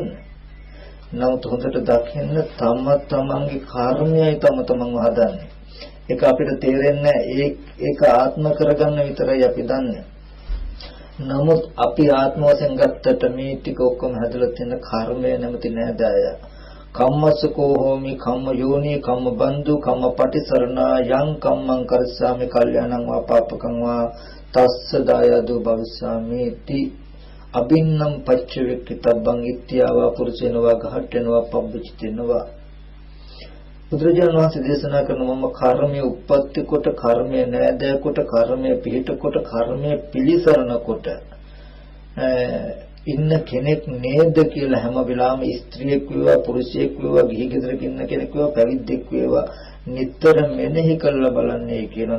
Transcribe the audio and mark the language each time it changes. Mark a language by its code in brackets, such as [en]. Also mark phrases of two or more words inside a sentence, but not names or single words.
[si] නමුත් හොඳට දකින්න තමන්ගේ කර්මයයි තමන්ව හදන්නේ. ඒක අපිට තේරෙන්නේ ඒක ආත්ම කරගන්න විතරයි අපි දන්නේ. නමුත් අපි ආත්ම වශයෙන් ගත්තට මේ ටික ඔක්කොම හැදලා තියෙන කර්මය නැමැති නෑදෑය. [pi] කම්මසකෝ හෝමි කම්ම යෝනි කම්ම බන්දු කම්ම පටිසරණා යං කම්මං කරස්සාමි කල්යාණං වා පාපකං වා තස්ස දායදෝ භවිස්සාමි ති අබින්නම් පච්චවෙක්කිතබ්බං ඉත්‍යාවා පුරුෂේනවා ගහට්ටෙනවා පබ්බචිතෙනවා. [si] බුදුරජාණන් වහන්සේ දේශනා කරන මම කර්මයේ උප්පත්ති කොට කර්මයේ නෑදෑ කොට කර්මයේ පිහිට කොට කර්මයේ පිළිසරණ කොට ඉන්න කෙනෙක් නේද කියලා හැම වෙලාවෙම ස්ත්‍රියෙක් වේවා පුරුෂයෙක් වේවා ගිහි ගෙදරක ඉන්න කෙනෙක් වේවා පැවිද්දෙක් වේවා නිතර මෙනෙහි කරලා බලන්නේ කියනවා.